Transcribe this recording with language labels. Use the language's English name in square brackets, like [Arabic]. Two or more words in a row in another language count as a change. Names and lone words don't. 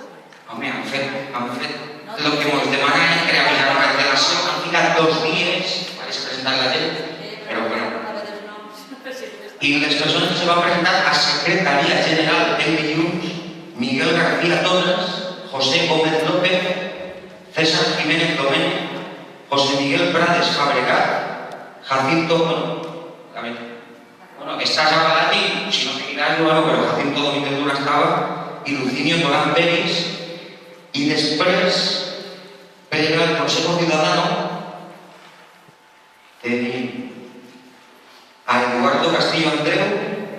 [Catalan] Home, han fet el que ens demanen, crear una cancel·lació, han ficat 2 dies per presentar la gent, però bueno. I les persones que se van presentar a Secretaria General el dilluns, Miguel García Torres, José Gómez López, César Jiménez Domènech, José Miguel Prades Fabregat, Jacinto, [Spanish] estás ahora aquí, si no seguirás, bueno, pero Jacinto Domínguez Luna estaba, y Lucinio Torán Pérez, y [Catalan] després, per el [Spanish] Consejo Ciudadano, [Catalan] tenim a [Spanish] Eduardo Castillo Andreu,